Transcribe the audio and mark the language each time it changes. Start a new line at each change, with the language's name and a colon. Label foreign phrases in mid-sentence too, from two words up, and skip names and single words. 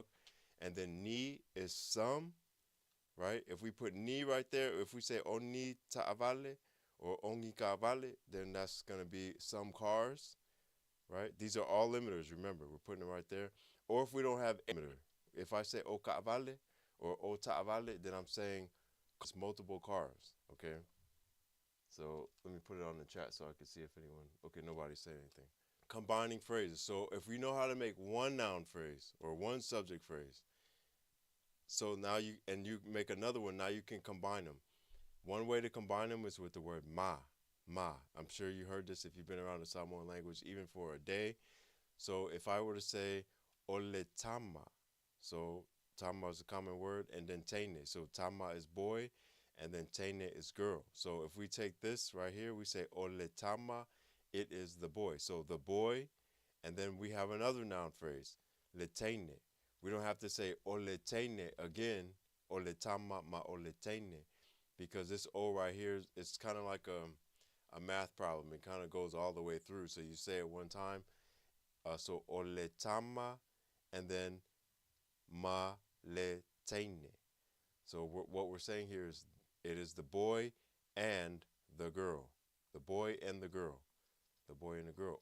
English: And then ni is some, right? If we put ni right there, if we say
Samoan: oni ta'avale
English: or
Samoan: ongi ka'avale,
English: then that's going to be some cars, right? These are all limiters, remember. We're putting them right there. Or if we don't have a limiter, if I say
Samoan: o ka'avale
English: or
Samoan: o ta'avale,
English: then I'm saying multiple cars, okay? So let me put it on the chat so I can see if anyone, okay, nobody said anything. Combining phrases. So if we know how to make one noun phrase or one subject phrase, so now you make another one, now you can combine them. One way to combine them is with the word ma. I'm sure you heard this if you've been around the Samoan language even for a day. So if I were to say
Samoan: ole tama,
English: so tama is a common word, and then tene. So tama is boy, and then tene is girl. So if we take this right here, we say
Samoan: ole tama,
English: it is the boy. So the boy, and then we have another noun phrase, letene. We don't have to say oletene again,
Samoan: oletama ma oletene,
English: because this O right here, it's kind of like a math problem. It kind of goes all the way through. So you say it one time. So oletama, and then
Samoan: ma letene.
English: So what we're saying here is it is the boy and the girl, the boy and the girl, the boy and the girl.